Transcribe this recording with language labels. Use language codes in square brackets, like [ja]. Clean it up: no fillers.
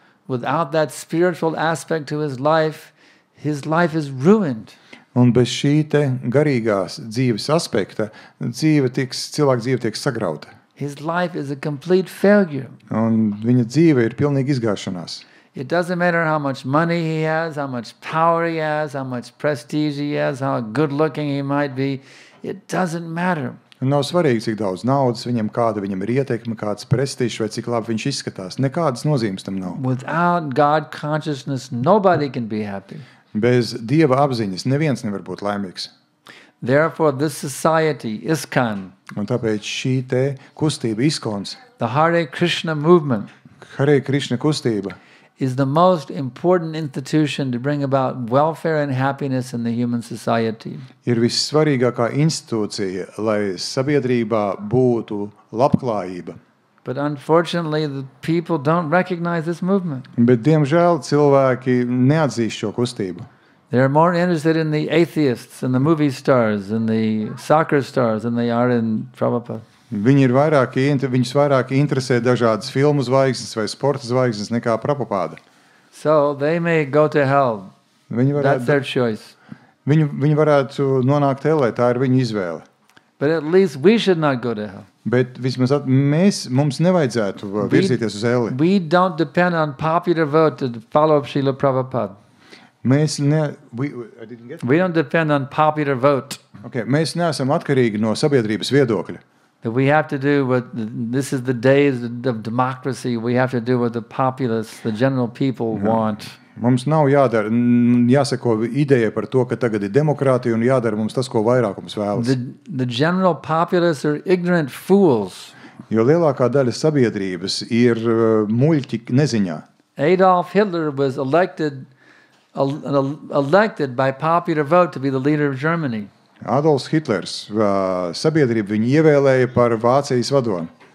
[en] Without that spiritual aspect to his life is ruined. [lv] Un bez šī te garīgās dzīves aspekta cilvēka dzīve tiek sagrauta. [en] His life is a complete failure. [lv] Un viņa dzīve ir pilnīgi izgāšanās. [en] It doesn't matter how much money he has, how much power he has, how much prestige he has, how good looking he might be. It doesn't matter. [lv] Un nav svarīgi, cik daudz naudas viņam, kāda viņam ir ietekme, kāds prestižs vai cik labi viņš izskatās. Nekādas nozīmes tam nav. [en] Without God consciousness, nobody can be happy. [lv] Bez Dieva apziņas neviens nevar būt laimīgs. [en] Therefore, this society, ISKCON, [lv] un tāpēc šī te kustība ISKCONs, [en] the Hare Krishna movement, [lv] Hare Krishna kustība, [en] is the most important institution to bring about welfare and happiness in the human society. [lv] Ir vissvarīgākā institūcija, lai sabiedrībā būtu labklājība. [en] But unfortunately, the people don't recognize this movement. [lv] Bet, diemžēl, cilvēki neatzīst šo kustību. [en] They're more interested in the atheists and the movie stars and the soccer stars than they are in Prabhupada. [lv] Viņus vairāk interesē dažādas filmu zvaigznes vai sporta zvaigznes nekā Prabhupada. [en] So they may go to hell. That's their choice. [lv] Viņi varētu nonākt ellē, tā ir viņu izvēle. [en] But at least we should not go to hell. [lv] Bet vismaz mums nevajadzētu virzīties uz elli. [en] We don't depend on popular vote to follow Srila Prabhupada. We don't depend on popular vote. [lv] Okay, mēs neesam atkarīgi no sabiedrības viedokļa. [en] That we have to do what, this is the days of democracy, we have to do what the populace, the general people want. [lv] Mums nav jādara, jāsako idejai par to, ka tagad ir demokrātija un jādara mums tas, ko vairākums vēlas. [en] The general populace are ignorant fools. [lv] Jo lielākā daļa sabiedrības ir muļķi neziņā. [en] Adolf Hitler was elected by popular vote to be the leader of Germany. [lv] Adolfs Hitlers, sabiedrība viņu ievēlēja par Vācijas vadoni.